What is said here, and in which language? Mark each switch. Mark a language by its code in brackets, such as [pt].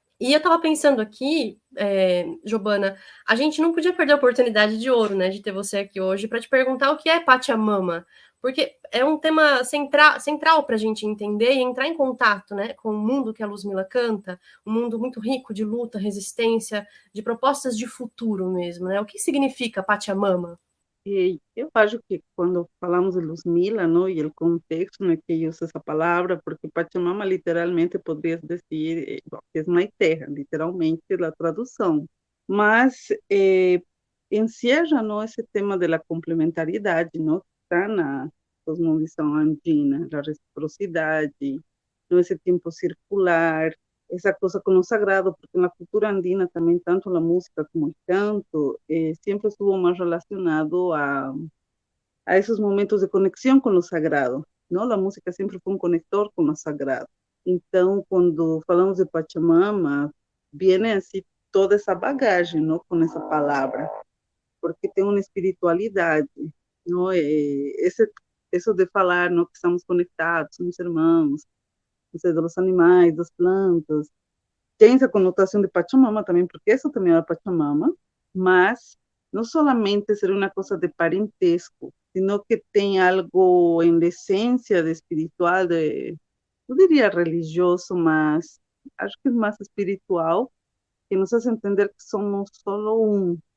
[pt] E eu estava pensando aqui, Giovana, a gente não podia perder a oportunidade de ouro, né, de ter você aqui hoje para te perguntar o que é Pachamama, porque é um tema central para a gente entender e entrar em contato, né, com o mundo que a Luzmila canta, um mundo muito rico de luta, resistência, de propostas de futuro mesmo, né? O que significa Pachamama? E eu acho que quando falamos de Luzmila, não, e o contexto no que usa essa palavra, porque Pachamama literalmente poderia dizer que é mãe terra, literalmente a tradução. Mas [es] encierra, ¿no?, ese tema de la complementariedad, ¿no?, que [pt] está na cosmovisão andina, [es] la reciprocidad, ¿no?, ese tiempo circular, esa cosa con lo sagrado, porque en la cultura andina también tanto la música como el canto siempre estuvo más relacionado a esos momentos de conexión con lo sagrado, ¿no? La música siempre fue un conector con lo sagrado. [pt] Então, quando falamos de Pachamama, viene assim toda essa bagagem, não, com essa palavra, porque tem uma espiritualidade, não? Isso de falar, não, que estamos conectados, somos irmãos, não sei, dos animais, das plantas, tem essa conotação de Pachamama também, porque isso também é Pachamama, mas não solamente ser uma coisa de parentesco, [es] sino que [pt] tem algo em essência de espiritual, de, eu diria religioso, mas acho que é mais espiritual, que nos faz entender que somos solo um.